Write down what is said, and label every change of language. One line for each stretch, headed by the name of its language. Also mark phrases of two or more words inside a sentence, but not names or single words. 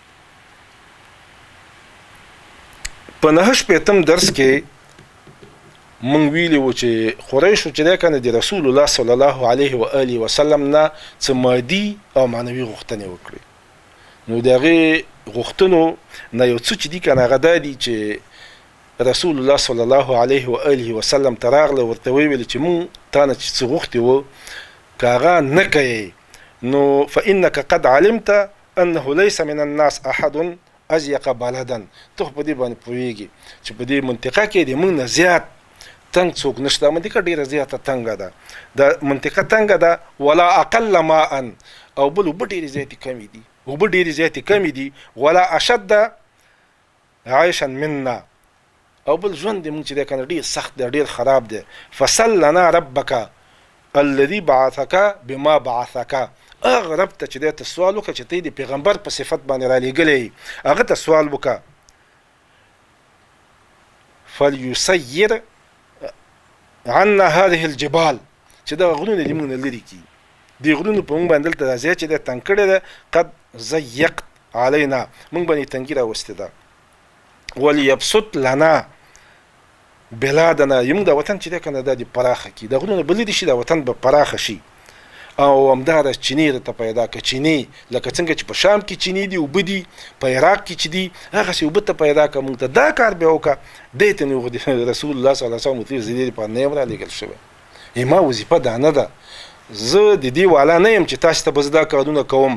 Pashto: په 9 شپېتم درس کې مونږ ویلي وو چې قریشو چې دی که نه د
Arabic: رسول الله صلی الله علیه و آله وسلم
Pashto: نه څه مادي او معنوي غوښتنې وکړي. نو د هغې غوښتنو نه یو څه چې دي که نه هغه دا دي چې
Arabic: رسول الله صلی الله علیه و آله وسلم
Pashto: ته راغله، ورته ویل چې مونږ تا نه چې څه غوښتي وو که هغه نه کوې نو
Arabic: فإنک قد علمت انه ليس من الناس احد ازيق بلدا.
Pashto: ته په دې باندې پوهېږي چې په دې منطقه کې د موږ نه زیات تنګ څوک نشته. منطقه ډېره زیاته تنګه ده، دا منطقه تنګه ده.
Arabic: ولا اقل ماء،
Pashto: او بل اوبه ډېرې زیاتې کمې دي، اوبه ډېرې زیاتې کمې دي.
Arabic: ولا اشد عیشا منا،
Pashto: او بل ژوند د موږ چې دی که نه ډېر سخت دی، ډېر خراب دی.
Arabic: فسل لنا ربک الذي بعثك بما بعثك،
Pashto: هغه رب ته چې دی ته سوال وکړه چې ته د پیغمبر په صفت باندې رالیږلی، هغه ته سوال وکړه.
Arabic: فلیسیر عنا هذه الجبال،
Pashto: چې دا غرونه دې موږ نه لرې کړي، دې غرونو په موږ باندې دلته دا ځای چې دی تنګ کړی دی.
Arabic: قد ضیقت علینا،
Pashto: موږ باندې تنګي راوستې ده.
Arabic: ولیبسط لنا بلادنا،
Pashto: موږ دا وطن چې دی که نه دا دې پراخه کړي، دا غرونه به لرې شي، دا وطن به پراخه شي. او همدغه چینې راته پیدا که، چینې لکه څنګه چې په شام کې چینې دي، اوبه دي، په عراق کې چې دي، هغسې اوبه ته پیدا که. موږ ته دا کار بیا وکړه. دی ته نو
Arabic: رسول الله صلی الله علیه وسلم
Pashto: ورته زه دې لپاره نه یم رالېږل شوی، ما وظیفه دا نه ده، زه د دې والا نه یم چې تاسو ته به زه دا کارونه کوم.